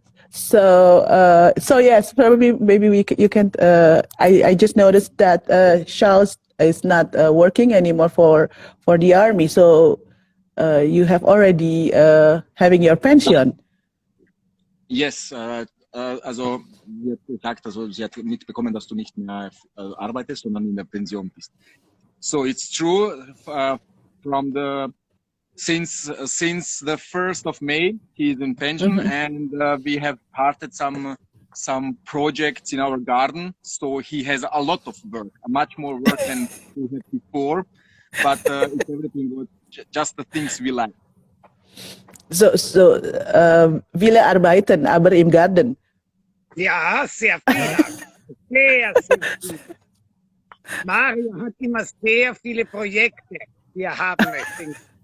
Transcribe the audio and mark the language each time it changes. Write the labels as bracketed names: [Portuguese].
[English] so yes, probably maybe you can. I just noticed that Charles is not working anymore for the army. So you have already having your pension. [German] Yes, also sie hat gesagt, also sie hat mitbekommen, dass du nicht mehr arbeitest, sondern in der Pension bist. [English] So it's true. From the since the 1st of May, he's in pension, Mm-hmm. and we have started some projects in our garden. So he has a lot of work, much more work than he had before. But it's everything good, just the things we like. [German] So viele arbeiten aber im Garten. Ja, sehr viel. Sehr, sehr viel. Mario hat immer sehr viele Projekte, die er haben möchte.